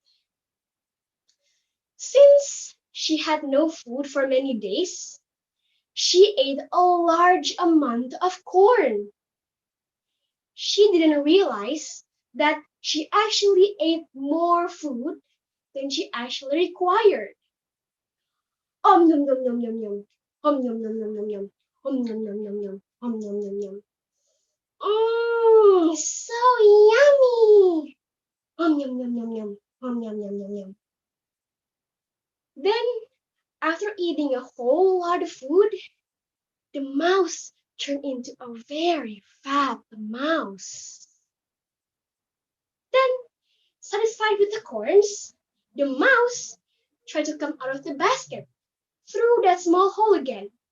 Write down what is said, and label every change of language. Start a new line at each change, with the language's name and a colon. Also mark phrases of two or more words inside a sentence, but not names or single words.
English: Since she had no food for many days, she ate a large amount of corn. She didn't realize that she actually ate more food than she actually required. Om nom nom nom nom nom. Om nom nom nom nom nom. Om nom nom nom nom. Om nom nom nom. Mmm, so yummy. Yum, yum, yum, yum, yum. Yum, yum, yum, yum, yum. Then, after eating a whole lot of food, the mouse turned into a very fat mouse. Then, satisfied with the corns, the mouse tried to come out of the basket through that small hole again.